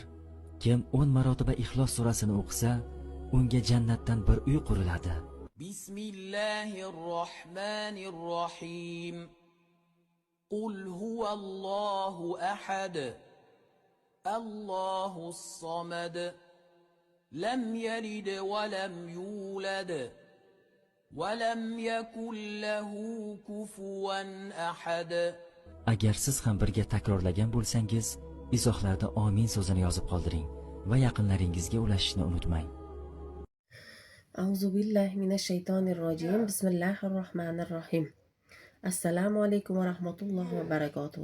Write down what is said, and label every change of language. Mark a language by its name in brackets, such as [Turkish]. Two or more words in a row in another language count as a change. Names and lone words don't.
[Uzbek] Kim 10 marotaba Ixlos surasini o'qisa, unga jannatdan bir uy quriladi. [Arabic] Bismillahirrohmanirrohim. قل هو الله أحد. الله الصمد. لم يلد ولم يولد. ولم يكن له كفوا أحد. [Uzbek] Agar siz ham birga takrorlagan bo'lsangiz, izohlarda amin so'zini yozib qoldiring va yaqinlaringizga ulashishni unutmang. [Arabic] أعوذ بالله من الشيطان الرجيم. بسم الله الرحمن الرحيم السلام عليكم ورحمة الله وبركاته.